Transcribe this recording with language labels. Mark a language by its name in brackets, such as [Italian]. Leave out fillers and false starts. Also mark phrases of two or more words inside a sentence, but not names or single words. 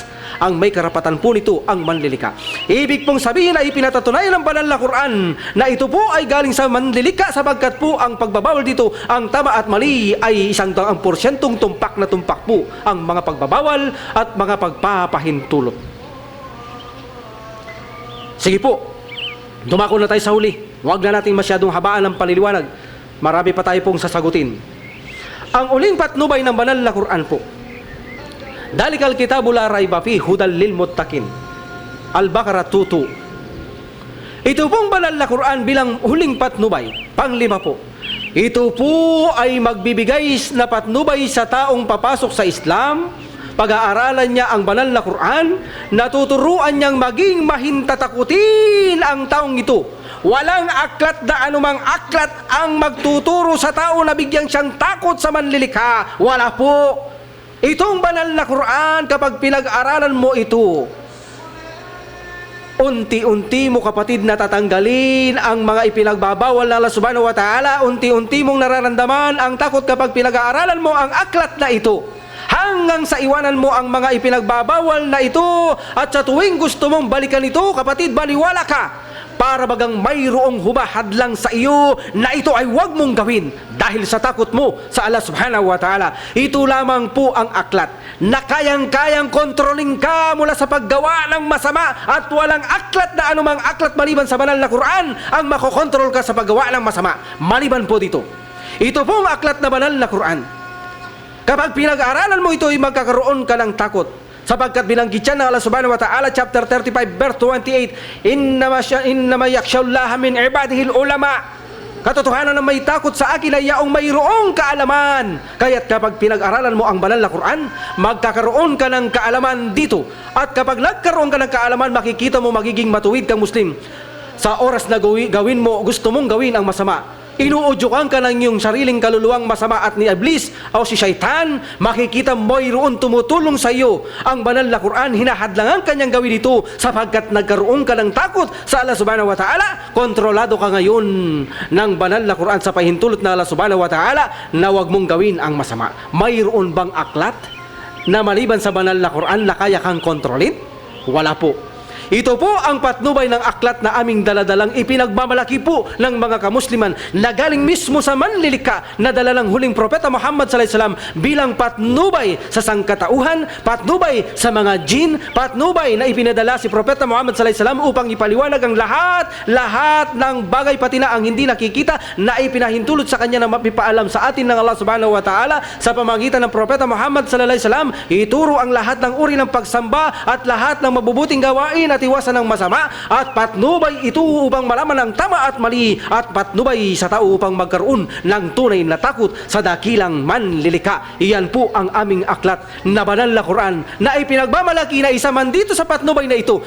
[Filipino] Ang may karapatan po nito ang manlilika. Ibig pong sabihin ay ipinatatunayan ng banal na Quran na ito po ay galing sa manlilika sapagkat po ang pagbabawal dito, ang tama at mali ay 100% tumpak na tumpak po ang mga pagbabawal at mga pagpapahintulot. Sige po, dumako na tayo sa huli. Huwag na natin masyadong habaan ng paliliwanag. Marami pa tayo pong sasagutin. Ang uling patnubay ng banal na Quran po, [Arabic] ذلك الكتاب لا ريب فيه هدى للمتقين. [Filipino] Al-Baqarah 2:2. Ito pong banal na Quran bilang huling patnubay, panglima po. Ito po ay magbibigay na patnubay sa taong papasok sa Islam. Pag-aaralan niya ang banal na Quran, natuturuan niyang maging mahintatakutin ang taong ito. Walang aklat na anumang aklat ang magtuturo sa tao na bigyan siyang takot sa manlilikha. Wala po. Itong banal na Quran, kapag pinag-aralan mo ito, unti-unti mo, kapatid, natatanggalin ang mga ipinagbabawal na Allah [Arabic] سبحانه وتعالى. [Filipino] Unti-unti mong nararamdaman ang takot kapag pinag-aaralan mo ang aklat na ito. Hanggang sa iwanan mo ang mga ipinagbabawal na ito, at sa tuwing gusto mong balikan ito, kapatid, baliwala ka. Para bagang mayroong humahadlang sa iyo na ito ay huwag mong gawin dahil sa takot mo sa Allah [Arabic] سبحانه وتعالى. [Filipino] Ito lamang po ang aklat na kayang-kayang kontroling ka mula sa paggawa ng masama, at walang aklat na anumang aklat maliban sa banal na Quran ang makokontrol ka sa paggawa ng masama. Maliban po dito, ito pong aklat na banal na Quran, kapag pinag-aralan mo ito ay magkakaroon ka ng takot. Sapagkat binanggit siya ng Allah [Arabic] سبحانه وتعالى, [English] chapter 35 verse 28, [Arabic] إنما يخشى الله من عباده العلماء. [Filipino] Katotohanan na may takot sa akin ay yaong mayroong kaalaman. Kaya't kapag pinag-aralan mo ang banal na Quran, magkakaroon ka ng kaalaman dito. At kapag nagkaroon ka ng kaalaman, makikita mo magiging matuwid kang Muslim. Sa oras na gawin mo, gusto mong gawin ang masama, inuudyokan ka ng iyong sariling kaluluwang masama at ni Iblis o si Shaitan, makikita mo mayroon tumutulong sa iyo. Ang banal na Quran, hinahadlangan kanyang gawin ito sapagkat nagkaroon ka ng takot sa Allah [Arabic] سبحانه وتعالى. [Filipino] Kontrolado ka ngayon ng banal na Quran sa pahintulot na Allah [Arabic] سبحانه وتعالى [Filipino] na huwag mong gawin ang masama. Mayroon bang aklat na maliban sa banal na Quran na kaya kang kontrolin? Wala po. Ito po ang patnubay ng aklat na aming daladalang ipinagmamalaki po ng mga kamusliman na galing mismo sa manlilika na dala ng huling propeta Muhammad [Arabic] صلى الله عليه وسلم [Filipino] bilang patnubay sa sangkatauhan, patnubay sa mga jin, patnubay na ipinadala si propeta Muhammad [Arabic] صلى الله عليه وسلم [Filipino] upang ipaliwanag ang lahat ng bagay pati na ang hindi nakikita na ipinahintulot sa kanya na mapipaalam sa atin ng Allah [Arabic] سبحانه وتعالى [Filipino] sa pamagitan ng propeta Muhammad [Arabic] صلى الله عليه وسلم. [Filipino] Ituro ang lahat ng uri ng pagsamba at lahat ng mabubuting gawain at iwasan ng masama, at patnubay ito upang malaman ang tama at mali, at patnubay sa tao upang magkaroon ng tunay na takot sa dakilang manlilika. Iyan po ang aming aklat na banal na Quran na ipinagmamalaki na isa man dito sa patnubay na ito.